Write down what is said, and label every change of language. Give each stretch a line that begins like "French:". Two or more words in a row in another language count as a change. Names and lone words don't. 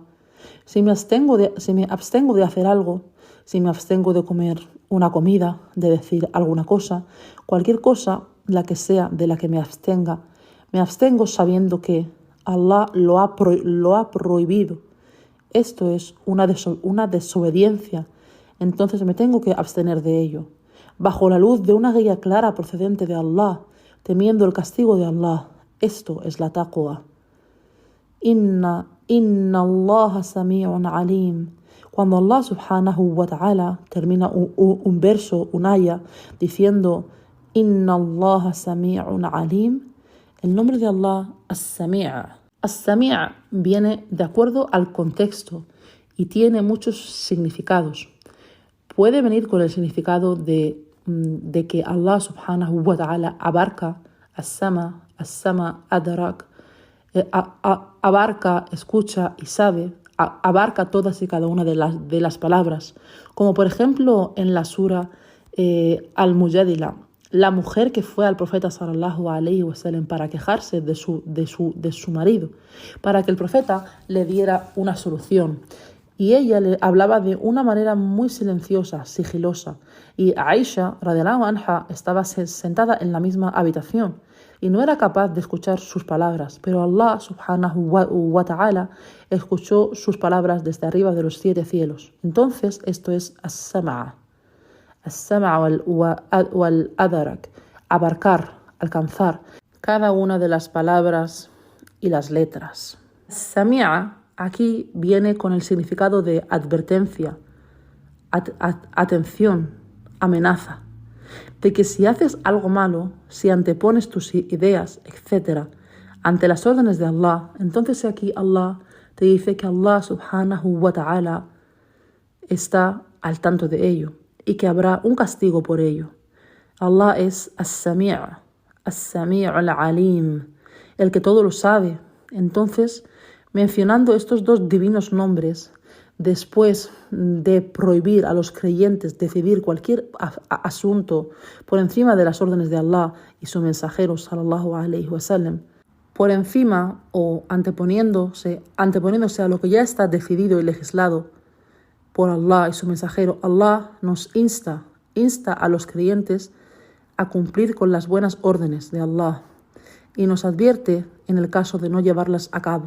Spanish: Si me abstengo de hacer algo, si me abstengo de comer una comida, de decir alguna cosa, cualquier cosa, la que sea de la que me abstengo sabiendo que Allah lo ha prohibido. Esto es una desobediencia, entonces me tengo que abstener de ello, bajo la luz de una guía clara procedente de Allah, temiendo el castigo de Allah. Esto es la taqwa.
Arabic: إن الله سميع عليم.
Spanish: Cuando Allah
Arabic: سبحانه وتعالى
Spanish: termina un verso, un aya, diciendo
Arabic: إن الله سميع عليم,
Spanish: el nombre de Allah, as-sami'. As-sami' viene de acuerdo al contexto y tiene muchos significados. Puede venir con el significado de que Allah
Arabic: سبحانه وتعالى
Spanish: abarca
Arabic: السماع، إدراك,
Spanish: abarca, escucha y sabe, abarca todas y cada una de las palabras. Como por ejemplo en la sura Al-Mujadila, la mujer que fue al profeta
Arabic: صلى الله عليه وسلم
Spanish: para quejarse de su marido, para que el profeta le diera una solución. Y ella le hablaba de una manera muy silenciosa, sigilosa. Y Aisha,
Arabic: رضي الله عنها,
Spanish: estaba sentada en la misma habitación y no era capaz de escuchar sus palabras. Pero Allah,
Arabic: سبحانه وتعالى,
Spanish: escuchó sus palabras desde arriba de los 7 cielos. Entonces, esto es as-sam'a.
Arabic: السمع والإدراك.
Spanish: Abarcar, alcanzar cada una de las palabras y las letras. As-sami'a aquí viene con el significado de advertencia, atención, amenaza, de que si haces algo malo, si antepones tus ideas, etc., ante las órdenes de Allah, entonces aquí Allah te dice que Allah
Arabic: سبحانه وتعالى
Spanish: está al tanto de ello y que habrá un castigo por ello. Allah es as-sami',
Arabic: السميع العليم,
Spanish: el que todo lo sabe. Entonces, mencionando estos 2 divinos nombres, después de prohibir a los creyentes decidir cualquier asunto por encima de las órdenes de Allah y su mensajero
Arabic: صلى الله عليه وسلم,
Spanish: por encima o anteponiéndose a lo que ya está decidido y legislado por Allah y su mensajero, Allah nos insta insta a los creyentes a cumplir con las buenas órdenes de Allah y nos advierte en el caso de no llevarlas a cabo.